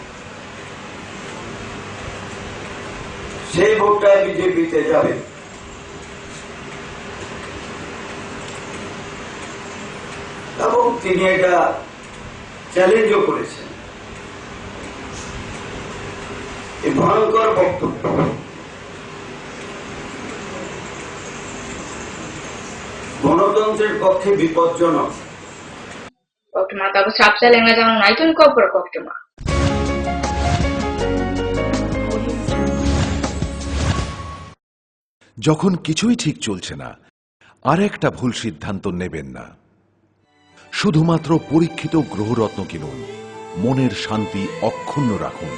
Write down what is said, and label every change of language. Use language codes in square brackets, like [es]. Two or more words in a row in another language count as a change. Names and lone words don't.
[bn] সেই ভোটটা বিজেপিতে যাবে এবং তিনি এটা চ্যালেঞ্জও করেছেন এই ভয়ঙ্কর বক্তব্য গণতন্ত্রের পক্ষে বিপজ্জনক [trp] Koktuma tabu sapsa lenga jano naitun kopor koktuma [bn] যখন কিছুই ঠিক চলছে না আর একটা ভুল সিদ্ধান্ত নেবেন না শুধুমাত্র পরীক্ষিত গ্রহরত্ন কিনুন মনের শান্তি অক্ষুণ্ণ রাখুন